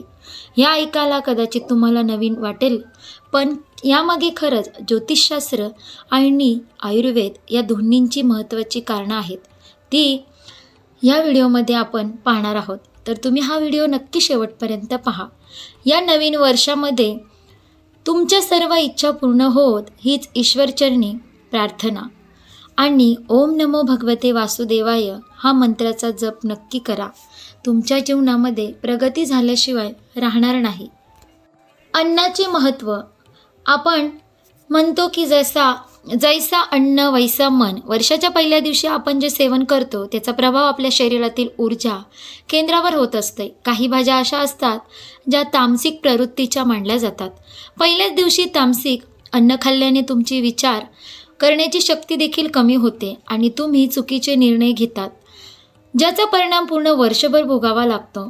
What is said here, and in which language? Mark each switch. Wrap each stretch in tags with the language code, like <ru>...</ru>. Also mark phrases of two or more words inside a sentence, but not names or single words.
<mr>या ऐकायला कदाचित तुम्हाला नवीन वाटेल, पण यामागे खरंच ज्योतिषशास्त्र आणि आयुर्वेद या दोन्हींची महत्त्वाची कारणं आहेत. ती या व्हिडिओमध्ये आपण पाहणार आहोत. तर तुम्ही हा व्हिडिओ नक्की शेवटपर्यंत पहा. या नवीन वर्षामध्ये तुमच्या सर्व इच्छा पूर्ण होत हीच ईश्वरचरणी प्रार्थना आणि</mr> <sa>ओम नमो भगवते वासुदेवाय</sa> <mr>हा मंत्राचा जप नक्की करा. तुमच्या जीवनामध्ये प्रगती झाल्याशिवाय राहणार नाही. अन्नाचे महत्त्व. आपण म्हणतो की</mr> <hi>जैसा अन्न वैसा मन.</hi> <mr>वर्षाच्या पहिल्या दिवशी आपण जे सेवन करतो त्याचा प्रभाव आपल्या शरीरातील ऊर्जा केंद्रावर होत असते. काही भाज्या अशा असतात ज्या तामसिक प्रवृत्तीच्या मानल्या जातात. पहिल्याच दिवशी तामसिक अन्न खाल्ल्याने तुमची विचार करण्याची शक्ती देखील कमी होते आणि तुम्ही चुकीचे निर्णय घेतात, ज्याचा परिणाम पूर्ण वर्षभर भोगावा लागतो.</mr>